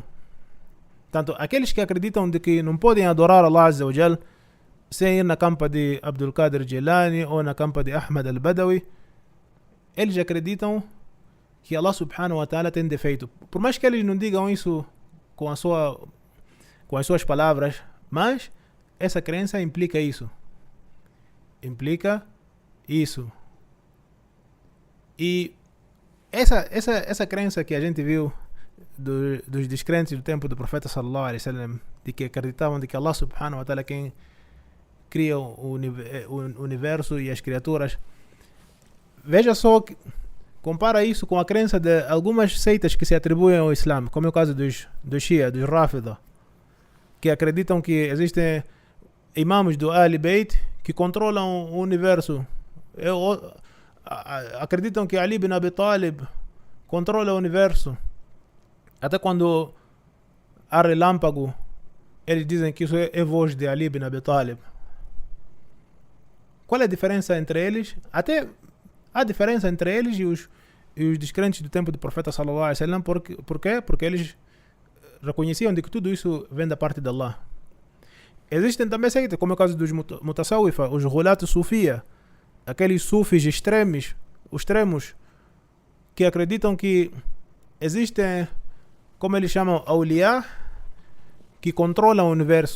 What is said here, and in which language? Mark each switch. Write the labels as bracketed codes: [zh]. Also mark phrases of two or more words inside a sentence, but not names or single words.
[pt] Portanto, aqueles que acreditam de que não podem adorar [ar] الله عز وجل [pt] sem ir na campa de Abdul Qadir Jilani ou na campa de Ahmad al-Badawi, eles acreditam que [ar] الله سبحانه وتعالى [pt] tem defeito. Por mais que eles não digam isso com as suas palavras, mas essa crença implica isso. Implica isso. E essa crença que a gente viu dos descrentes do tempo do profeta [ar] صلى الله عليه وسلم, [pt] de que acreditavam de que [ar] الله سبحانه وتعالى [pt] é quem cria o universo e as criaturas. Veja só, compara isso com a crença de algumas seitas que se atribuem ao Islã, como é o caso dos Shia, dos Rafida, que acreditam que existem imãs do Ali Beit que controlam o universo. Acreditam que Ali bin Abi Talib controla o universo. Até quando há relâmpago, eles dizem que isso é voz de Ali bin Abi Talib. Qual é a diferença entre eles? Até há diferença entre eles e os descrentes do tempo do profeta [ar] صلى الله عليه وسلم. [pt] Por quê? Porque eles reconheciam de que tudo isso vem da parte de Allah. Existem também seitas, como é o caso dos Mutasawwifa, os Ghulat Sufia, aqueles sufis extremos, que acreditam que existem, como eles chamam, awliya, que controlam o universo.